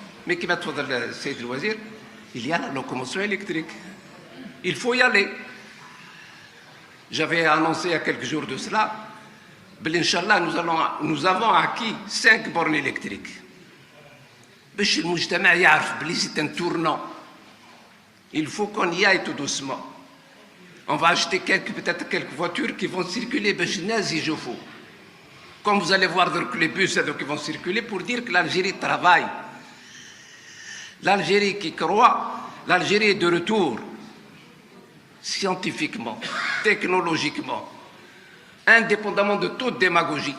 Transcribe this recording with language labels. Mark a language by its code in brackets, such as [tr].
[fr] Mais [ar] كما تفضل السيد الوزير, [fr] il y a la locomotion électrique. Il faut y aller. J'avais annoncé il y a quelques jours de cela, Inch'Allah, nous avons acquis 5 bornes électriques. [ar] باش المجتمع يعرف بلي [fr] c'est un tournant. Il faut qu'on y aille tout doucement. On va acheter peut-être quelques voitures qui vont circuler [ar] باش الناس يشوفوا. [fr] Comme vous allez voir donc les bus qui vont circuler pour dire que l'Algérie travaille. L'Algérie qui croit, l'Algérie est de retour. Scientifiquement, technologiquement, indépendamment de toute démagogie.